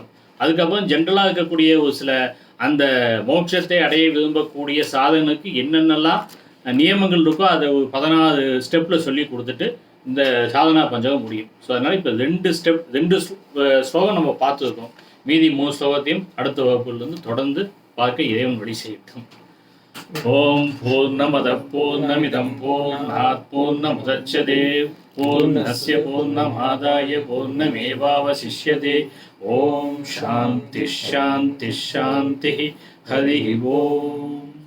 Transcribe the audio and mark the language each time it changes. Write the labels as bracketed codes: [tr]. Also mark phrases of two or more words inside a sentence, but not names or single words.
[ta] அதுக்கப்புறம் ஜென்ரலாக இருக்கக்கூடிய ஒரு சில அந்த மோட்சத்தை அடைய விரும்பக்கூடிய சாதகனுக்கு என்னென்னலாம் நியமங்கள் இருக்கோ அதை ஒரு 14 ஸ்டெப்பில் சொல்லி கொடுத்துட்டு இந்த சாதனா பஞ்சகம் முடியும். ஸோ அதனால் இப்போ 2 ஸ்லோகம் நம்ம பார்த்துருக்கோம். மீதி 3 ஸ்லோகத்தையும் அடுத்த வகுப்புலேருந்து தொடர்ந்து பார்க்க இறைவன் வழி செய்யட்டும். [sa] ओम् पूर्णमदः पूर्णमिदं पूर्णात् पूर्णमुदच्यते पूर्णस्य पूर्णमादाय पूर्णमेवावशिष्यते. ओम् शान्ति शान्ति शान्ति. हरि ओम्.